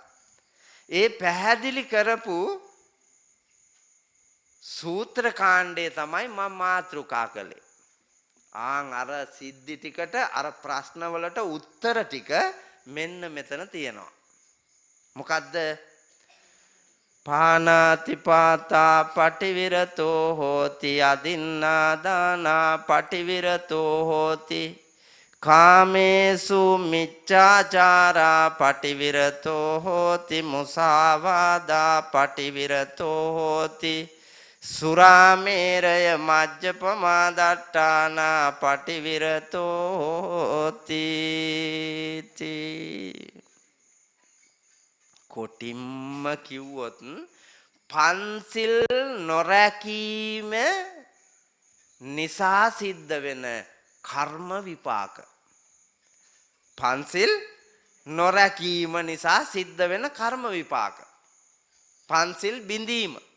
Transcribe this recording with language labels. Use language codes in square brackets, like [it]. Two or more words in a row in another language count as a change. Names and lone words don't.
[si] ඒ පැහැදිලි කරපු සූත්‍ර කාණ්ඩේ තමයි මම මාතෘකා කළේ. අර සිද්ධි ටිකට අර ප්‍රශ්නවලට උත්තර ටික මෙන්න මෙතන තියෙනවා. මොකද්ද? [pi] පානාතිපාතා පටිවිරතෝ හෝති අදින්නා දානා පටිවිරතෝ හෝති කාමේසු මිච්ඡාචාරා පටිවිරතෝ හෝති මුසාවාදා පටිවිරතෝ හෝති සුරාමේරය මජ්ජපමා දට්ඨානා පටිවිරතෝ හෝති. [si] කොටිම්ම කිව්වොත් පන්සිල් නොරැකීම නිසා සිද්ධ වෙන කර්ම විපාක. පන්සිල් නොරැකීම නිසා සිද්ධ වෙන කර්ම විපාක. පන්සිල් බිඳීම.